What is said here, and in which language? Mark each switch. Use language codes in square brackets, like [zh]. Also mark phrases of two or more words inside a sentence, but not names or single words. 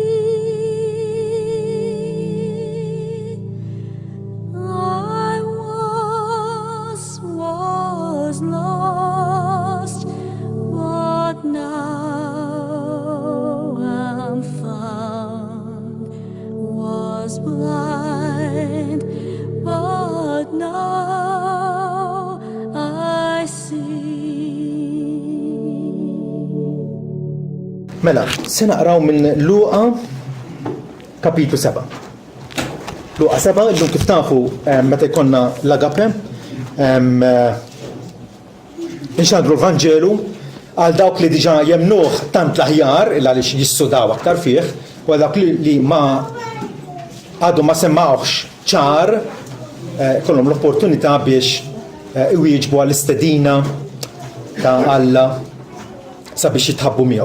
[en] I was lost, but now I'm found, was blind, but now I see. [mt] Mela, se naqraw minn Luqa kapitlu 7. Luqa 7, illum kif tafu meta jkollna l-agape, inxandru l-Vanġelu għal dawk li diġà jemnuh tant l-aħjar għaliex jissudaw aktar fih, u għal dawk li ma għadu ma semmawx ċar kollhom l-opportunità biex iwieġbu għall-istedina ta' Alla sabiex jitħabbu miegħu.